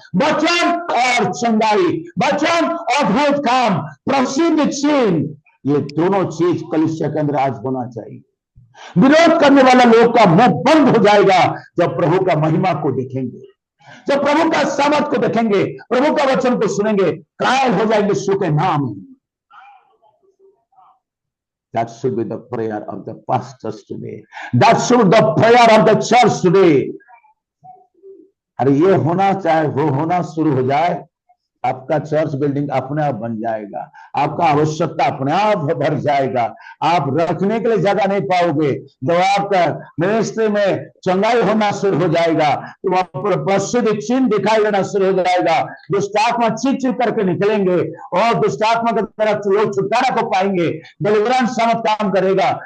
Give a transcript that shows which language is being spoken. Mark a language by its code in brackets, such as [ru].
[hi] वचन और चंगाई, वचन अद्भुत काम, प्रसिद्ध छीन, ये दोनों चीज कलीसिया के अंदर आज होना चाहिए। विरोध करने वाला लोग का मुंह बंद हो जाएगा जब प्रभु का महिमा को देखेंगे, जब प्रभु का सामर्थ को देखेंगे, प्रभु का वचन को सुनेंगे, कायल हो जाएंगे यीशु के नाम में। [en] That should be the prayer of the pastors today. That should be the prayer of the church today. [hi] अरे ये होना चाहे वो होना शुरू हो जाए, आपका चर्च बिल्डिंग अपने आप बन जाएगा, आपका आवश्यकता अपने आप भर जाएगा, आप रखने के लिए जगह नहीं पाओगे। जब आपका मिनिस्ट्री में चंगाई होना शुरू हो जाएगा तो वहां पर प्रसिद्ध चिन्ह दिखाई देना शुरू हो जाएगा, दुष्टात्मा चीख चीख करके निकलेंगे और दुष्टात्मा की तरफ लोग छुटकारा को पाएंगे, डिलीवरेंस समझ काम करेगा।